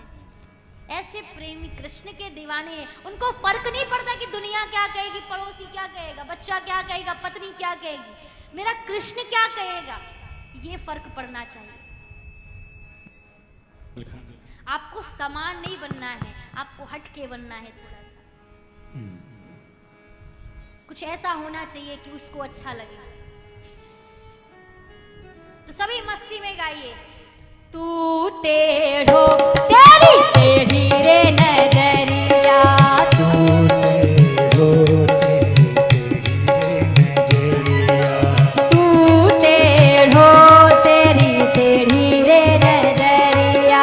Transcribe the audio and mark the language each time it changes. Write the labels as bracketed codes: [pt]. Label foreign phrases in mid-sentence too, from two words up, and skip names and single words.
[hi] ऐसे प्रेमी कृष्ण के दीवाने हैं, उनको फर्क नहीं पड़ता कि दुनिया क्या कहेगी, पड़ोसी क्या कहेगा, बच्चा क्या कहेगा, पत्नी क्या कहेगी, मेरा कृष्ण क्या कहेगा, ये फर्क पड़ना चाहिए। आपको समान नहीं बनना है, आपको हट के बनना है, थोड़ा सा कुछ ऐसा होना चाहिए कि उसको अच्छा लगे। तो सभी मस्ती में गाइए। [bra] तू टेढ़ो तेरी टेढ़ी रे नजरिया, तू टेढ़ो तेरी टेढ़ी रे नजरिया,